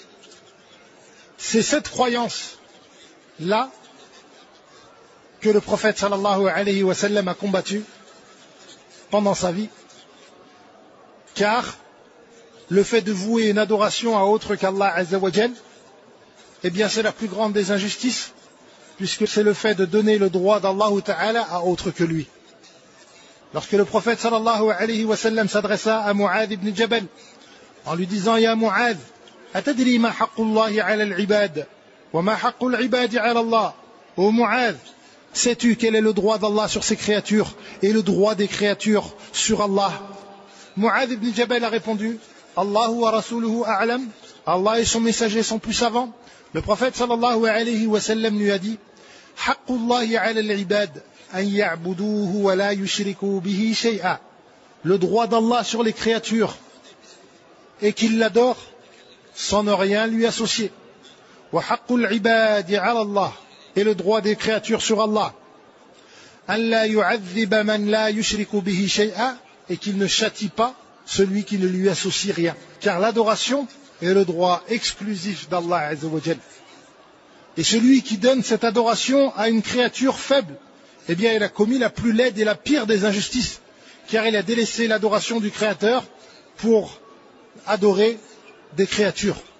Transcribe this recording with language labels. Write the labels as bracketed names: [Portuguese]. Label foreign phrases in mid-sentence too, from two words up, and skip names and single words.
[French] C'est cette croyance-là que le prophète [Arabic] صلى الله عليه وسلم [French] a combattu pendant sa vie, car le fait de vouer une adoration à autre qu' [Arabic] الله عز وجل, [French] eh bien c'est la plus grande des injustices, puisque c'est le fait de donner le droit d' [Arabic] الله تعالى [French] à autre que lui. Lorsque le prophète [Arabic] صلى الله عليه وسلم [French] s'adressa à Mu'adh ibn Jabal en lui disant [Arabic] يا معاذ أتدري ما حق الله على العباد وما حق العباد على الله. [French] Ô Mu'adh, sais-tu quel est le droit d'Allah sur ses créatures et le droit des créatures sur Allah? Mu'adh ibn Jabal a répondu [Arabic] الله ورسوله أعلم. [French] Allah et son messager sont plus savants. Le prophète [Arabic] صلى الله عليه وسلم [French] lui a dit [Arabic] حق الله على العباد أن يعبدوه ولا يشركوا به شيئا. [French] Le droit d'Allah sur les créatures et qu'ils l'adorent sans ne rien lui associer. [Arabic] وحق العباد على الله. [French] Et le droit des créatures sur Allah. [Arabic] أن لا يعذب من لا يشرك به شيئا. [French] Et qu'il ne châtie pas celui qui ne lui associe rien. Car l'adoration est le droit exclusif d' [Arabic] الله عز وجل. [French] Et celui qui donne cette adoration à une créature faible, eh bien il a commis la plus laide et la pire des injustices, car il a délaissé l'adoration du Créateur pour adorer des créatures.